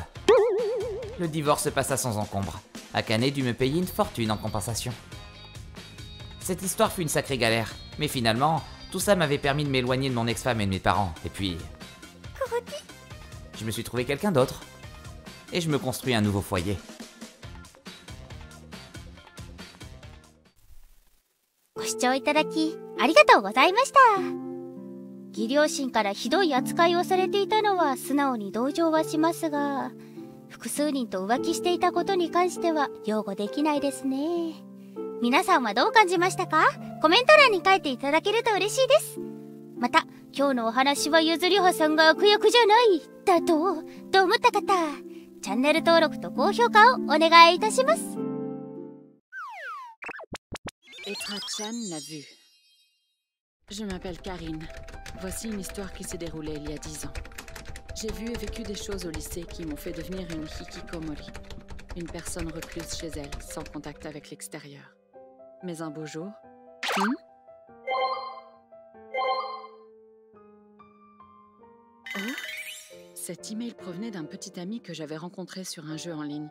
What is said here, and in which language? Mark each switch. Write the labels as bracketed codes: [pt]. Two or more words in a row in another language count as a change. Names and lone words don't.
[fr] Le divorce se passa sans encombre. Akane dut me payer une fortune en compensation. Cette histoire fut une sacrée galère, mais finalement, tout ça m'avait permis de m'éloigner de mon ex-femme et de mes parents, et puis... je me suis trouvé quelqu'un d'autre. Et je me construis un nouveau foyer. [ja] ご視聴いただきありがとうございました。義両親からひどい扱いをされていたのは素直に同情はしますが、複数人と浮気していたことに関しては擁護できないですね。皆さんはどう感じましたか？コメント欄に書いていただけると嬉しいです。また、今日のお話はゆずりはさんが悪役じゃないだと思った方、チャンネル登録と高評価をお願いいたします。 [fr] Etra-chan l'a vu. Je m'appelle Karine. Voici une histoire qui s'est déroulée il y a 10 ans. J'ai vu et vécu des choses au lycée qui m'ont fait devenir une hikikomori, une personne recluse chez elle, sans contact avec l'extérieur. Mais un beau jour... Oh, cet email provenait d'un petit ami que j'avais rencontré sur un jeu en ligne.